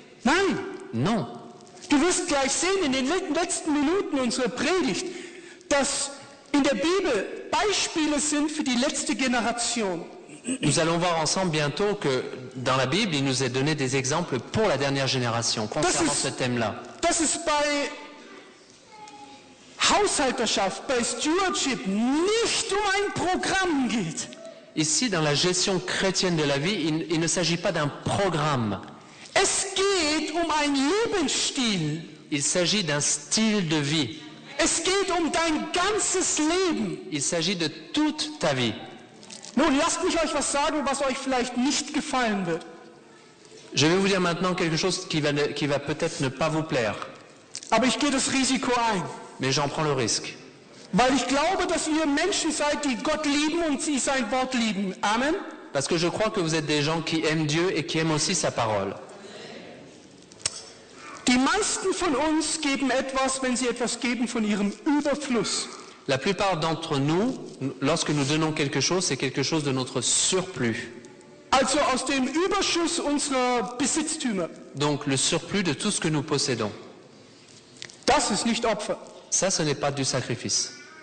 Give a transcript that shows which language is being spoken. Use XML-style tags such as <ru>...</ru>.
<de>Nein.</de> <fr>Non.</fr> <de>Du wirst gleich sehen in den letzten Minuten unserer Predigt, dass in der Bibel Beispiele sind für die letzte Generation.</de> <fr>Nous allons voir ensemble bientôt que dans la Bible, il nous est donné des exemples pour la dernière génération concernant ce thème-là.</fr> <de>Dass es bei Haushalterschaft, bei Stewardship nicht um ein Programm geht.</de> <fr>Ici, dans la gestion chrétienne de la vie, il ne s'agit pas d'un programme.</fr> <de>Es geht um ein Lebensstil.</de> <fr>Il s'agit d'un style de vie.</fr> <de>Es geht um dein ganzes Leben.</de> <fr>Il s'agit de toute ta vie.</fr> <de>Nun, lasst mich euch was sagen, was euch vielleicht nicht gefallen wird.</de> <fr>Je vais vous dire maintenant quelque chose qui va peut-être ne pas vous plaire.</fr> <de>Aber ich gehe das Risiko ein.</de> <fr>Mais j'en prends le risque.</fr> <de>Weil ich glaube, dass ihr Menschen seid, die Gott lieben und sie sein Wort lieben. Amen.</de> <fr>Parce que je crois que vous êtes des gens qui aiment Dieu et qui aiment aussi sa parole.</fr> <de>Die meisten von uns geben etwas, wenn sie etwas geben, von ihrem Überfluss.</de> <fr>La plupart d'entre nous, lorsque nous donnons quelque chose, c'est quelque chose de notre surplus.</fr> <de>Also aus dem Überschuss unserer Besitztümer.</de> <fr>Donc le surplus de tout ce que nous possédons.</fr> <de>Das ist nicht Opfer.</de> <fr>Ça, ce n'est pas du sacrifice.</fr>